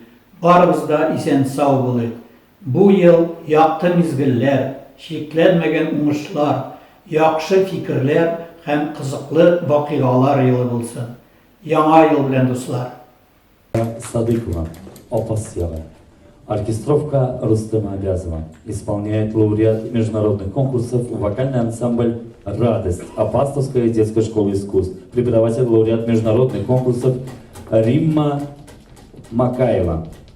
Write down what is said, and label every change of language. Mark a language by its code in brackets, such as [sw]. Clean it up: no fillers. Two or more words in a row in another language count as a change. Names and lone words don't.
[tt] Барыбыз да исән сау булыйк. Бу ел якты мизгелләр, шикләнмәгән уңышлар, яхшы фикерләр һәм кызыклы вакыйгалар елы булсын. Яңа ел белән дуслар. Садыкова, Апас Яга. [ru] Оркестровка Рустема Абязова. Исполняет лауреат международных конкурсов вокальный ансамбль «Радость» Апастовской детской школы искусств. Преподаватель лауреат международных конкурсов Римма Макаева.